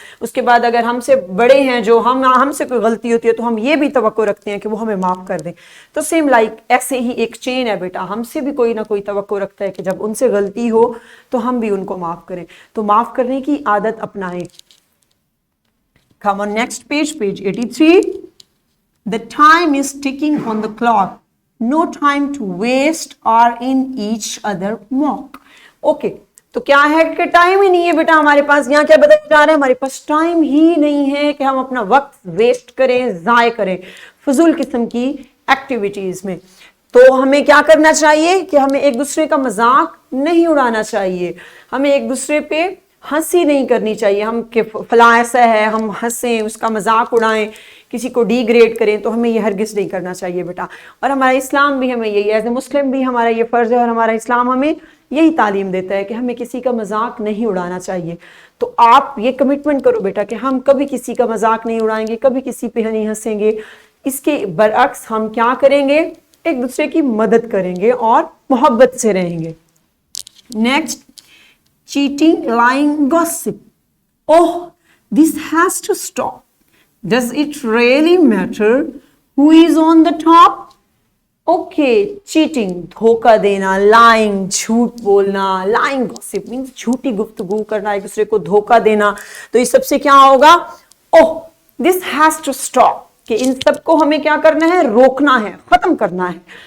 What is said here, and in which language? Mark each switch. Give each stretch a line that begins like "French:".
Urdu: اس کے بعد اگر ہم سے بڑے ہیں جو ہم سے کوئی غلطی ہوتی ہے تو ہم یہ بھی توقع رکھتے ہیں کہ وہ ہمیں معاف کر دیں. تو سیم لائک ایسے ہی ایک چین ہے بیٹا، ہم سے بھی کوئی نہ کوئی توقع رکھتا ہے کہ جب ان سے غلطی ہو تو ہم بھی ان کو معاف کریں. تو معاف کرنے کی عادت اپنائیں.
English: Come on, next page, page 83. The time is ticking on the clock. No time to waste or in each other mock. Okay.
Urdu: تو کیا ہے کہ ٹائم ہی نہیں ہے بیٹا ہمارے پاس. یہاں کیا بتایا جا رہا ہے؟ ہمارے پاس ٹائم ہی نہیں ہے کہ ہم اپنا وقت ویسٹ کریں، ضائع کریں فضول قسم کی ایکٹیویٹیز میں. تو ہمیں کیا کرنا چاہیے کہ ہمیں ایک دوسرے کا مذاق نہیں اڑانا چاہیے، ہمیں ایک دوسرے پہ ہنسی نہیں کرنی چاہیے. ہم کہ فلاں ایسا ہے، ہم ہنسیں، اس کا مذاق اڑائیں، کسی کو ڈی گریڈ کریں، تو ہمیں یہ ہرگز نہیں کرنا چاہیے بیٹا. اور ہمارا اسلام بھی ہمیں یہی، ایز اے مسلم بھی ہمارا یہ فرض ہے، اور ہمارا اسلام ہمیں یہی تعلیم دیتا ہے کہ ہمیں کسی کا مذاق نہیں اڑانا چاہیے. تو آپ یہ کمٹمنٹ کرو بیٹا کہ ہم کبھی کسی کا مذاق نہیں اڑائیں گے، کبھی کسی پہ نہیں ہنسیں گے. اس کے برعکس ہم کیا کریں گے؟ ایک دوسرے کی مدد کریں گے اور محبت سے رہیں گے.
English: Next, cheating, lying, gossip. Oh, this has to stop. Does it really matter who is on the top? Okay, cheating,
Urdu: دھوکہ دینا، lying, جھوٹ بولنا.
English: lying gossip means
Urdu: جھوٹی گفتگو کرنا، ایک دوسرے کو دھوکہ دینا. تو اس سب سے کیا ہوگا؟
English: Oh, this has to stop.
Urdu: کہ ان سب کو ہمیں کیا کرنا ہے؟ روکنا ہے، ختم کرنا ہے.